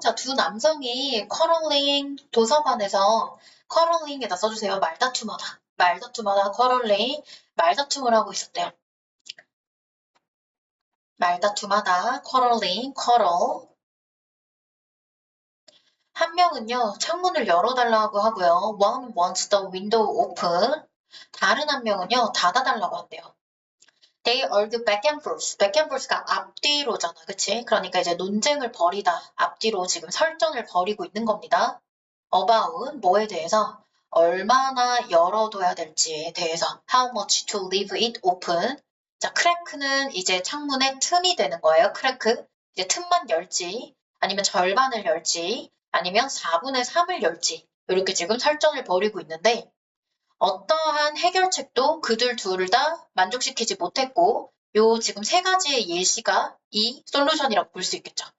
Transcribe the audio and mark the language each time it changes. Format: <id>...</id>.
<ko>자, 두 남성이 커럴링 도서관에서 커럴링에다 써주세요. 말다툼하다 커럴링 말다툼을 하고 있었대요. 말다툼하다 커럴링 커럴. 한 명은요, 창문을 열어달라고 하고요.</ko> <en>One wants the window open.</en> <ko>다른 한 명은요, 닫아달라고 한대요.</ko> <en>They argue back and forth. back and forth가</en> <ko>앞뒤로잖아. 그치? 그러니까 이제 논쟁을 벌이다. 앞뒤로 지금 설전을 벌이고 있는 겁니다. About 뭐에 대해서? 얼마나 열어둬야 될지에 대해서.</ko> <en>How much to leave it open.</en> <ko>자, crack는 이제 창문의 틈이 되는 거예요. crack. 이제 틈만 열지, 아니면 절반을 열지, 아니면 4분의 3을 열지. 이렇게 지금 설전을 벌이고 있는데, 어떠한 해결책도 그들 둘을 다 만족시키지 못했고, 요 지금 세 가지의 예시가 이 솔루션이라고 볼 수 있겠죠.</ko>